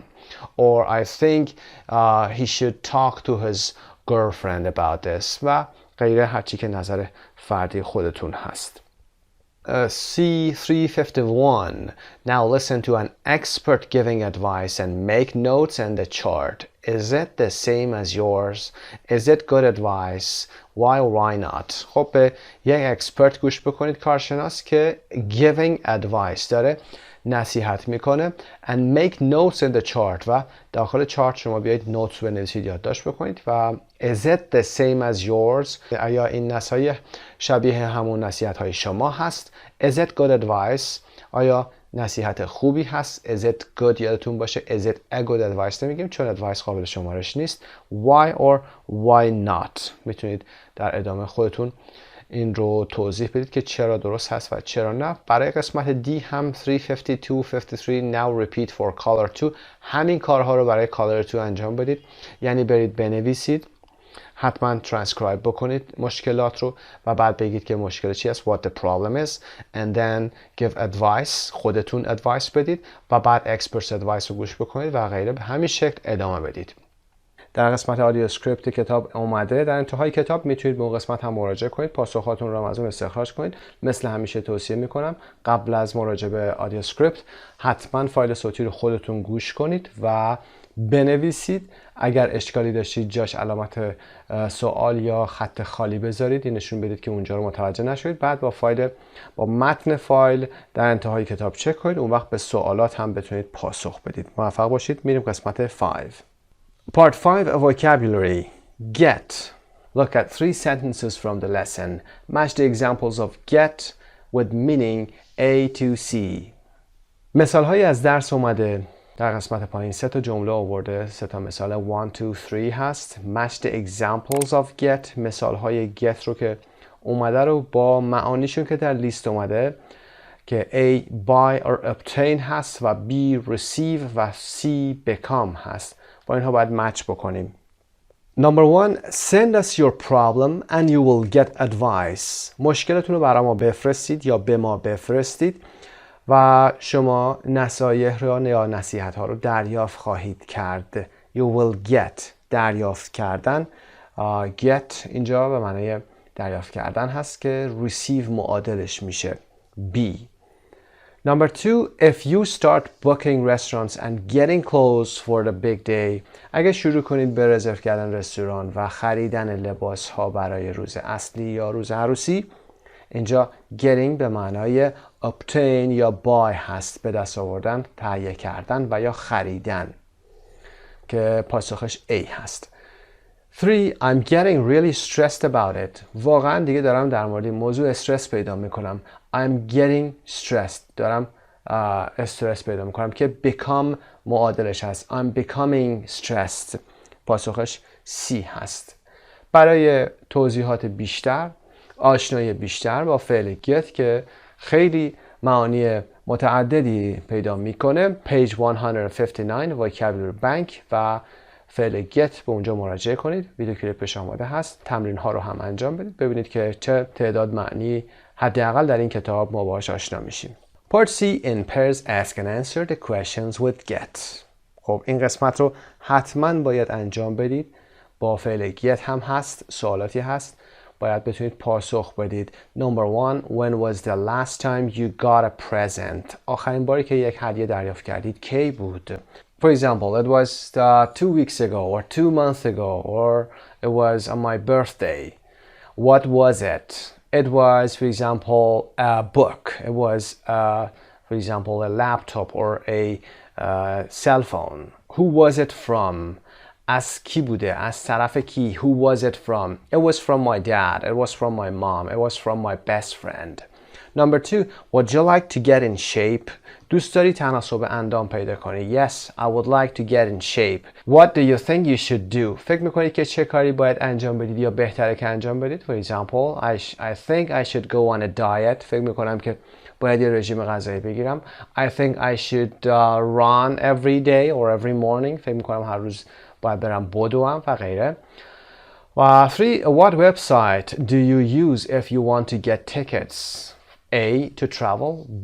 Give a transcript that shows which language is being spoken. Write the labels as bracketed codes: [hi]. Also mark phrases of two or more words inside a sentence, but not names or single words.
[en] Or I think he should talk to his girlfriend about this [fa] و غیره، هرچی که نظر فردی خودتون هست. [en] C351. Now listen to an expert giving advice and make notes in the chart. Is it the same as yours? Is it good advice? Why or why not? [fa] خب به یک اکسپرت گوش بکنید، کارشناس که [en] giving advice [fa] داره نصیحت میکنه [en] and make notes in the chart [fa] و داخل چارت شما بیایید نوتس بنویسید، یادداشت بکنید. [en] و is it the same as yours؟ [fa] آیا این نصایح شبیه همون نصیحت های شما هست؟ [en] is it good advice؟ [fa] آیا نصیحت خوبی هست؟ [en] is it good [fa] یادتون باشه [en] is it a good advice [fa] نمیگیم چون advice قابل شمارش نیست. [en] why or why not؟ [fa] میتونید در ادامه خودتون این رو توضیح بدید که چرا درست هست و چرا نه. برای قسمت D هم 352 53 [en] now repeat for color 2 [fa] همین کارها رو برای color 2 انجام بدید، یعنی برید بنویسید، حتما ترانسکرایب بکنید مشکلات رو و بعد بگید که مشکل چی است [en] what the problem is and then give advice، [fa] خودتون advice بدید و بعد [en] experts advice [fa] رو گوش بکنید و غیره، به همین شکل ادامه بدید. در قسمت آدیو اسکریپت کتاب اومده. در انتهای کتاب میتونید به اون قسمت هم مراجعه کنید، پاسخاتون رو از اون استخراج کنید. مثل همیشه توصیه میکنم قبل از مراجعه به آدیو اسکریپت حتما فایل صوتی رو خودتون گوش کنید و بنویسید. اگر اشکالی داشتید جاش علامت سوال یا خط خالی بذارید، این نشون بدید که اونجا رو متوجه نشدید. بعد با متن فایل در انتهای کتاب چک کنید، اون وقت به سوالات هم بتونید پاسخ بدید. موفق باشید. میریم قسمت 5. [en] Part 5 Vocabulary. Get. Look at 3 sentences from the lesson. Match the examples of get with meaning A to C. [fa] مثال هایی از درس اومده. در قسمت پایین 3 تا جمله آورده، 3 تا مثال 1 2 3 هست. [en] Match the examples of get. [fa] مثال های get رو که اومده رو با معانیشون که در لیست اومده که A [en] buy or obtain [fa] هست و B receive و C become هست. با اینها باید مچ بکنیم. [en] Number 1. Send us your problem and you will get advice. [fa] مشکلتون رو برای ما بفرستید یا به ما بفرستید و شما نصایح رو یا نصیحت ها رو دریافت خواهید کرد. [en] You will get. [fa] دریافت کردن. Get اینجا به معنی دریافت کردن هست که receive معادلش میشه B. [en] Number 2, if you start booking restaurants and getting clothes for the big day. [fa] اگه شروع کنید به رزرو کردن رستوران و خریدن لباس ها برای روز اصلی یا روز عروسی، اینجا getting به معنای obtain یا buy هست، به دست آوردن، تهیه کردن و یا خریدن که پاسخش A هست. [en] 3. I'm getting really stressed about it. [fa] واقعا دیگه دارم در مورد موضوع استرس پیدا میکنم. [en] I'm getting stressed. [fa] دارم استرس پیدا میکنم که become معادلش هست. [en] I'm becoming stressed. [fa] پاسخش C هست. برای توضیحات بیشتر، آشنایی بیشتر با فعل get که خیلی معانی متعددی پیدا میکنه، [en] page 159 vocabulary bank [fa] و فعل get به اونجا مراجعه کنید. ویدیو کلیپش آماده هست. تمرین ها رو هم انجام بدید ببینید که چه تعداد معنی حداقل در این کتاب ما باهاش آشنا میشیم. [en] Part C. In pairs ask and answer the questions with get. [fa] خب این قسمت رو حتما باید انجام بدید. با فعل get هم هست، سوالاتی هست، باید بتونید پاسخ بدید. [en] Number 1. When was the last time you got a present? [fa] آخرین باری که یک هدیه دریافت کردید کی بود؟ [en] For example, it was 2 weeks ago or 2 months ago or it was on my birthday. What was it? It was, for example, a book. It was, for example, a laptop or a cell phone. Who was it from? [fa] از کی بوده؟ از طرف کی؟ [en] Who was it from? It was from my dad. It was from my mom. It was from my best friend. Number 2. Would you like to get in shape? [fa] دوست داری تناسب اندام پیدا کنی؟ [en] Yes, I would like to get in shape. What do you think you should do? [fa] فکر میکنی که چه کاری باید انجام بدید یا بهتره که انجام بدید؟ [en] For example, I think I should go on a diet. [fa] فکر میکنم که باید یه رژیم غذایی بگیرم. [en] I think I should run every day or every morning. [fa] فکر میکنم هر روز باید برم بدوم و غیره. و 3. [en] What website do you use if you want to get tickets? A. To travel. B.